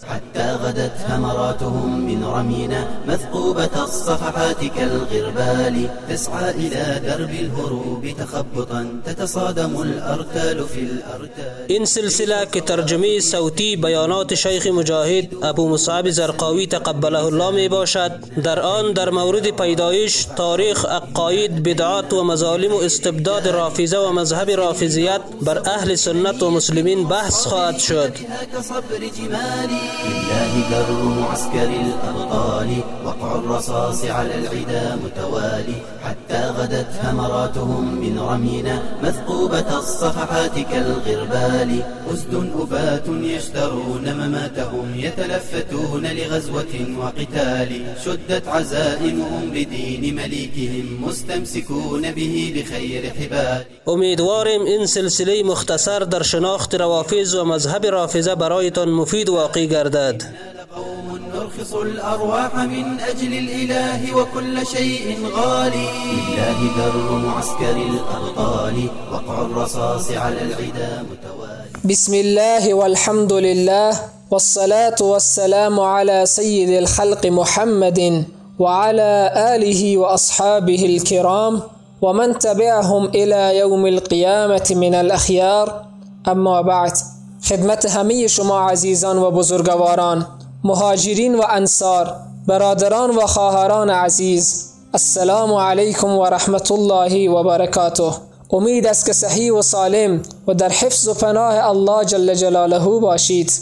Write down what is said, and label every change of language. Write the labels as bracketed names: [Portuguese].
[Arabic] حتى غدت ثمراتهم من رمينا مثقوبة الصفحات كالغربال. تسعى إلى درب الهروب تخبطا، تتصادم الأرتال في الأرتال. [Persian] إن سلسلة كترجمي صوتي بيانات شيخ مجاهد أبو مصعب زرقاوي تقبله الله ميباشد. در آن در مورد پیدایش، تاریخ، عقاید، بدعات و مظالم و استبداد رافیزه و مذهب رافیزیت بر اهل سنت و مسلمین بحث خواهد شد. [Arabic] لله در معسكر الأبطال، وقع الرصاص على العدا متوالي، حتى غدت ثمراتهم من رمينا مثقوبة الصفحات كالغربال. أسد أباة يشترون مماتهم، يتلفتون لغزوة وقتال. شدت عزائمهم بدين مليكهم، مستمسكون به بخير حبال. [Persian] امیدوارم این سلسله مختصر در شناخت روافض و مذهب رافضه برایتان مفید واقع گردد. [Arabic] نرخص الأرواح من أجل الإله وكل شيء غالي. لله در معسكر الأبطال، وقع الرصاص على العدا متوالي. بسم الله والحمد لله والصلاة والسلام على سيد الخلق محمد وعلى آله وأصحابه الكرام ومن تبعهم إلى يوم القيامة من الأخيار. [Persian] أما بعد، خدمت همه شما عزیزان و بزرگواران، مهاجرین و انصار، برادران و خواهران عزیز، السلام علیکم و رحمت الله و برکاته. امید است که صحیح و سالم و در حفظ و پناه الله جل جلاله باشید.